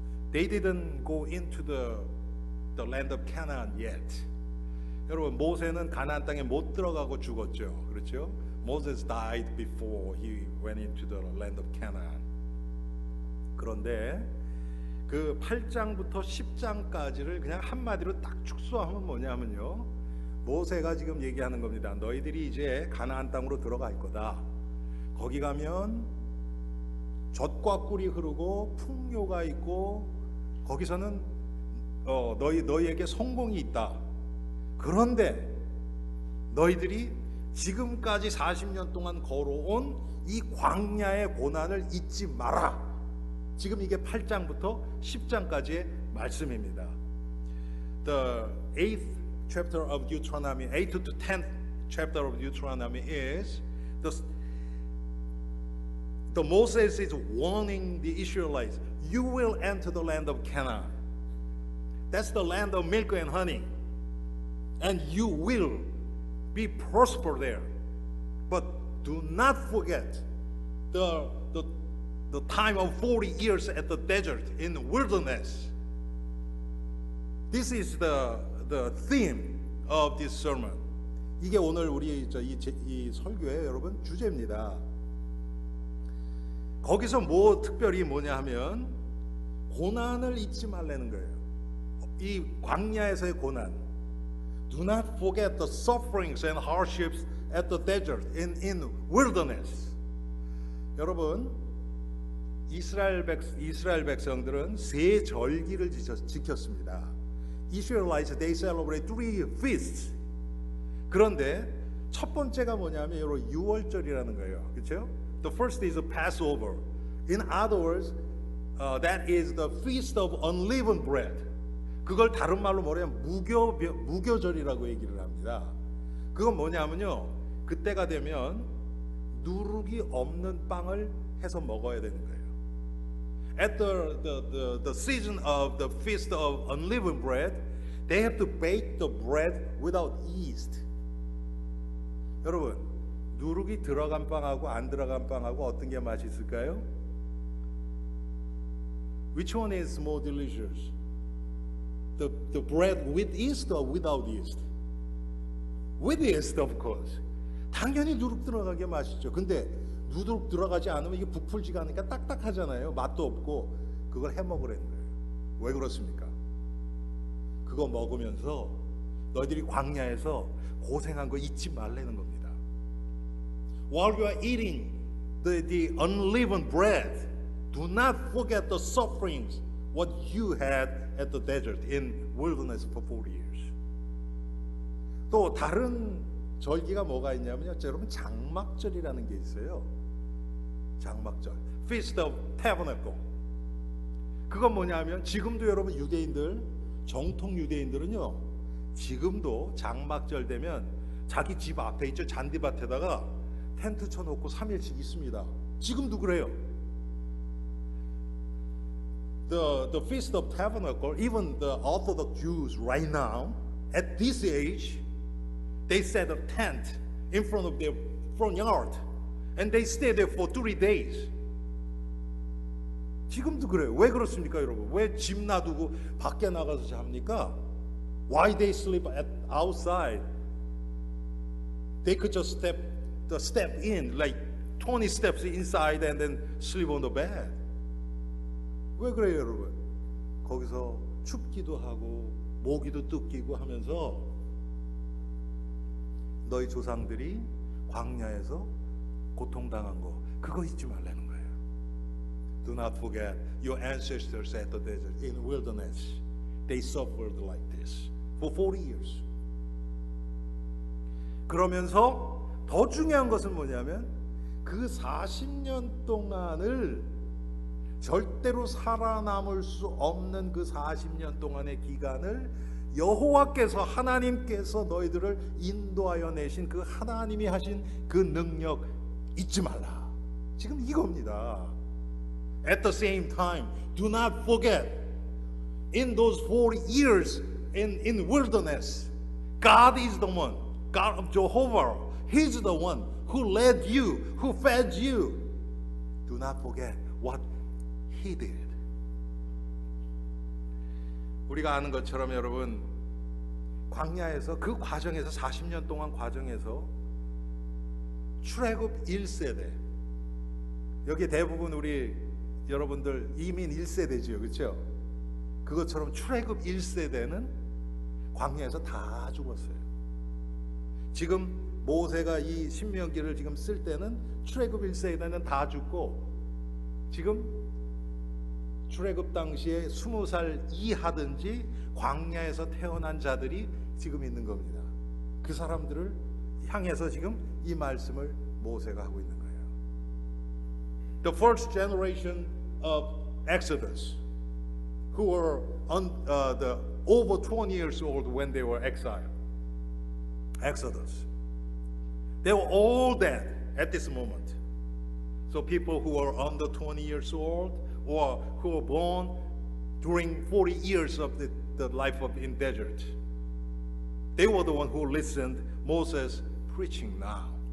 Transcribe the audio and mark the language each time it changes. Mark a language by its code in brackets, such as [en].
[en] They didn't go into the land of Canaan yet. [ko] 여러분, 모세는 가나안 땅에 못 들어가고 죽었죠. 그렇죠? [en] Moses died before he went into the land of Canaan. [ko] 그런데 그 8장부터 10장까지를 그냥 한마디로 딱 축소하면 뭐냐면요, 모세가 지금 얘기하는 겁니다. 너희들이 이제 가나안 땅으로 들어갈 거다. 거기 가면 젖과 꿀이 흐르고 풍요가 있고 거기서는 너희에게 성공이 있다. 그런데 너희들이 지금까지 40년 동안 걸어온 이 광야의 고난을 잊지 마라. 지금 이게 8장부터 10장까지의 말씀입니다. [en] The 8th chapter of Deuteronomy, 8th to 10th chapter of Deuteronomy is the Moses is warning the Israelites, you will enter the land of Canaan. That's the land of milk and honey. And you will be prospered there. But do not forget the time of 40 years at the desert in the wilderness. This is the theme of this sermon. [ko] 이게 오늘 우리 이 설교의 여러분 주제입니다. 거기서 특별히 뭐냐 하면 고난을 잊지 말라는 거예요. 이 광야에서의 고난. [en] Do not forget the sufferings and hardships at the desert in wilderness. [ko] 여러분, 이스라엘 백성들은 세 절기를 지켰습니다. [en] Israelites, they celebrate 3 feasts. [ko] 그런데 첫 번째가 뭐냐면 여러분 6월절이라는 거예요. 그렇죠? [en] The first is a Passover. In other words, that is the feast of unleavened bread. [ko] 그걸 다른 말로 뭐냐면 무교절이라고 얘기를 합니다. 그건 뭐냐면요, 그때가 되면 누룩이 없는 빵을 해서 먹어야 되는 거예요. [en] At the season of the feast of unleavened bread, they have to bake the bread without yeast. [ko] 여러분, 누룩이 들어간 빵하고 안 들어간 빵하고 어떤 게 맛있을까요? [en] Which one is more delicious? The bread with yeast or without yeast? With yeast, of course. [ko] 당연히 누룩 들어가게 맛있죠. 근데 누룩 들어가지 않으면 이게 부풀지가 않으니까 딱딱하잖아요. 맛도 없고. 그걸 해 먹으라는 거예요. 왜 그렇습니까? 그거 먹으면서 너희들이 광야에서 고생한 거 잊지 말라는 겁니다. [en] While you are eating the unleavened bread, do not forget the sufferings what you had at the desert in wilderness for 40 years. [ko] 또 다른 절기가 뭐가 있냐면요, 여러분 장막절이라는 게 있어요. [en] 장막절, Feast of Tabernacle. [ko] 그건 뭐냐면 지금도 여러분 유대인들, 정통 유대인들은요, 지금도 장막절 되면 자기 집 앞에 있죠, 잔디밭에다가 텐트 쳐놓고 3일씩 있습니다. 지금도 그래요. [en] The Feast of Tabernacle, even the Orthodox Jews right now, at this age, they set a tent in front of their front yard, and they stay there for 3 days. [ko] 지금도 그래요. 왜 그렇습니까, 여러분? 왜 집 놔두고 밖에 나가서 잡니까? [en] Why they sleep outside? They could just step in like 20 steps inside and then sleep on the bed. [ko] 왜 그래요, 여러분? 거기서 춥기도 하고 모기도 뜯기고 하면서 너희 조상들이 광야에서 고통당한 거 그거 잊지 말라는 거예요. [en] Do not forget your ancestors at the desert in wilderness. They suffered like this for 40 years. [ko] 그러면서 더 중요한 것은 뭐냐면 그 40년 동안을 절대로 살아남을 수 없는 그 40년 동안의 기간을 여호와께서 하나님께서 너희들을 인도하여 내신 그 하나님이 하신 그 능력 잊지 말라. 지금 이겁니다. [en] At the same time, do not forget in those 40 years in wilderness, God is the one, God of Jehovah, He's the one who led you, who fed you. Do not forget what He did. [ko] 우리가 아는 것처럼 여러분, 광야에서 그 과정에서 40년 동안 과정에서 출애굽 1세대, 여기 대부분 우리 여러분들 이민 1세대지요, 그렇죠? 그것처럼 출애굽 1세대는 광야에서 다 죽었어요. 지금 모세가 이 신명기를 지금 쓸 때는 출애굽 1세대는 다 죽고, 지금 출애굽 당시에 20살 이하든지 광야에서 태어난 자들이 지금 있는 겁니다. 그 사람들을 향해서 지금 이 말씀을 모세가 하고 있는 거예요. [en] The first generation of Exodus, who were over 20 years old when they were exiled. Exodus. They were all dead at this moment. So people who were under 20 years old or who were born during 40 years of the life of in desert, they were the one who listened Moses preaching now.